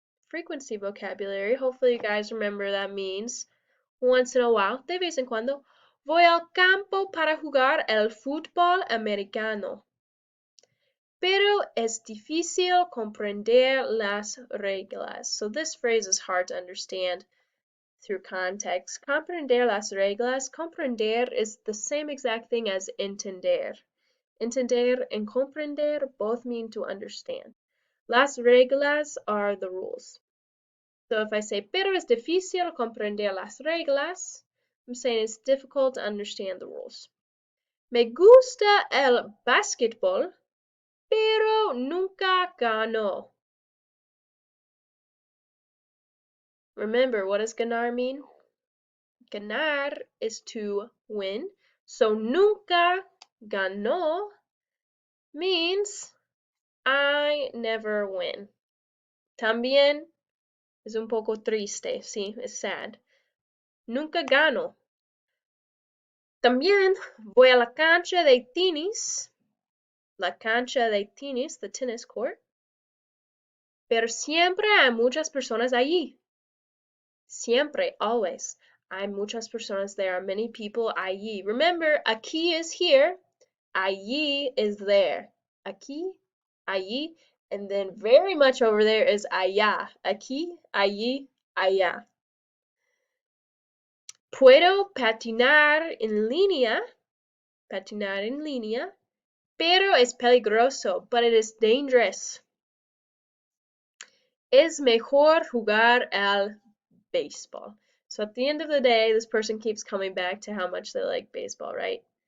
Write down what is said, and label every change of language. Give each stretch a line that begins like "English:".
English: frequency vocabulary. Hopefully you guys remember that means once in a while,
Spanish: de vez en cuando. Voy al campo para jugar el fútbol americano. Pero es difícil comprender las reglas.
English: So this phrase is hard to understand through context.
Spanish: Comprender las reglas.
English: Comprender is the same exact thing as entender. Entender and comprender both mean to understand.
Spanish: Las reglas
English: are the rules. So if I say,
Spanish: pero es difícil comprender las reglas,
English: I'm saying it's difficult to understand the rules.
Spanish: Me gusta el básquetbol, pero nunca gano.
English: Remember, what does ganar mean? Ganar is to win. So
Spanish: nunca ganó
English: means I never win.
Spanish: También es un poco triste, sí, es sad. Nunca gano. También voy a la cancha de tenis. La cancha de tenis,
English: the tennis court.
Spanish: Pero siempre hay muchas personas allí. Siempre, always. Hay muchas personas.
English: There are many people allí. Remember, aquí is here. Allí is there. Aquí, allí, and then very much over there is allá.
Spanish: Aquí, allí, allá. Puedo patinar en línea. Patinar en línea. Pero es peligroso.
English: But it is dangerous.
Spanish: Es mejor jugar al baseball.
English: So at the end of the day, this person keeps coming back to how much they like baseball, right?